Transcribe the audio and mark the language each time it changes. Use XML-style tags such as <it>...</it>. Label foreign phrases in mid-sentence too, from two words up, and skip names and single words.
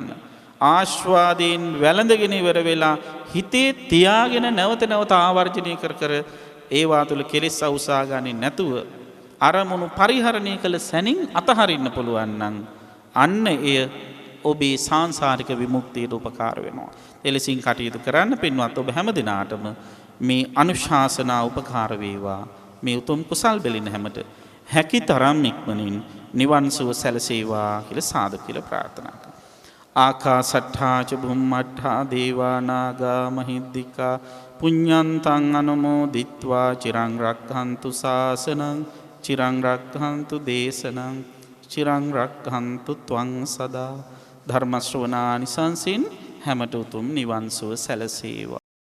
<si>ආස්වාදයෙන් වැළඳගෙන ඉවර වෙලා හිතේ තියාගෙන නැවත නැවත ආවර්ජනය කර ඒවා තුළ කෙලෙස් අවසා ගන්නේ නැතුව අරමුණු පරිහරණය කළ සැනින් අතහරින්න පුළුවන් නම් අන්න එය ඔබේ සාංසාරික විමුක්තියට උපකාර වෙනවා. එලෙසින් කටයුතු කරන්න පින්වත් ඔබ හැම දිනාටම මේ අනුශාසනා උපකාර වේවා. මේ උතුම් කුසල් බෙලින හැමට හැකි තරම් ඉක්මනින් නිවන් සුව සැලසේවා කියලා සාදු කියලා ප්‍රාර්ථනා කරනවා.</si> <pi>ආකාසට්ඨා ච බුම්මට්ඨා දේවා නාග මහිද්దికා පුඤ්ඤන්තං අනුමෝදිත්වා චිරං රක්ඛන්තු ශාසනං චිරං රක්ඛන්තු දේශනං චිරං රක්ඛන්තු ත්වං සදා.</pi> <si>ධර්ම ශ්‍රවණානිසංසින් හැමට උතුම් නිවන් සුව සැලසේවා.</si>